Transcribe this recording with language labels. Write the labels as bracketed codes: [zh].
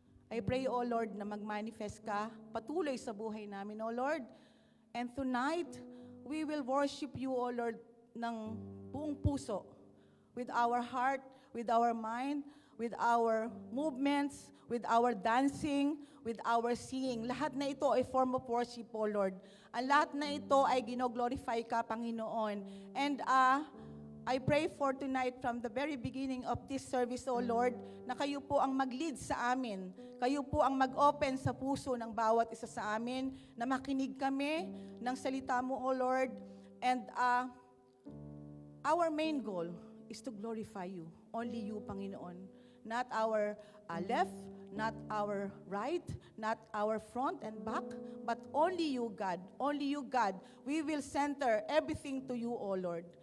[en] I pray, O Lord, [tl] na mag-manifest ka patuloy sa buhay namin, O Lord. [en] And tonight, we will worship you, O Lord, [tl] ng buong puso. [en] With our heart, with our mind, with our movements, with our dancing, with our singing. [tl] Lahat na ito ay [en] form of worship, O Lord. [tl] Ang lahat na ito ay gino-glorify ka, Panginoon. [en] And I pray for tonight from the very beginning of this service, O Lord, [tl] na kayo po ang mag-lead sa amin. Kayo po ang mag-open sa puso ng bawat isa sa amin, na makinig kami ng salita mo, O Lord. [en] And our main goal is to glorify you. Only you, Panginoon. Not our left, not our right, not our front and back, but only you, God. Only you, God. We will center everything to you, O Lord.